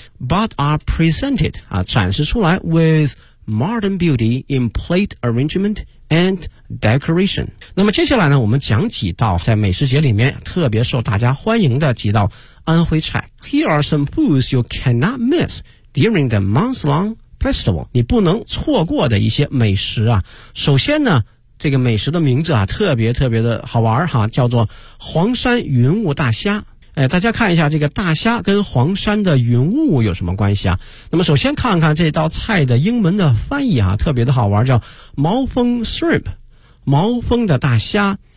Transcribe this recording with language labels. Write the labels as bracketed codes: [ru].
[en] But are presented [zh] 啊，展示出来 [en] with modern beauty in plate arrangement and decoration。 [zh] 那么接下来呢，我们讲几道在美食节里面特别受大家欢迎的几道安徽菜。 [en] Here are some foods you cannot miss during the month-long festival， [zh] 你不能错过的一些美食啊。首先呢，这个美食的名字啊，特别特别的好玩哈，叫做黄山云雾大虾。哎，大家看一下这个大虾跟黄山的云雾有什么关系啊？那么首先看看这道菜的英文的翻译啊，特别的好玩，叫毛峰 shrimp， 毛峰的大虾。